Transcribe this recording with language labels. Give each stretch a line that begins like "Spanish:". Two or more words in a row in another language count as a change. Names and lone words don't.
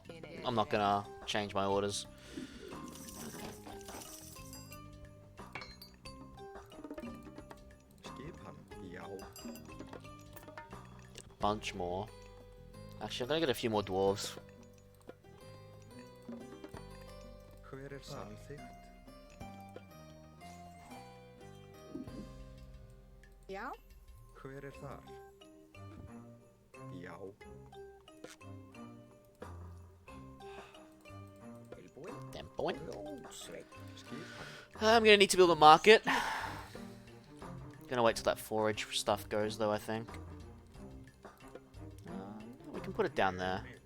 English: I'm not gonna change my orders. Get a bunch more. Actually, I'm gonna get a few more dwarves.
Icelandic: Já. Hver þar? Já.
English: I'm gonna need to build a market. Gonna wait till that forage stuff goes, though, I think. We can put it down there.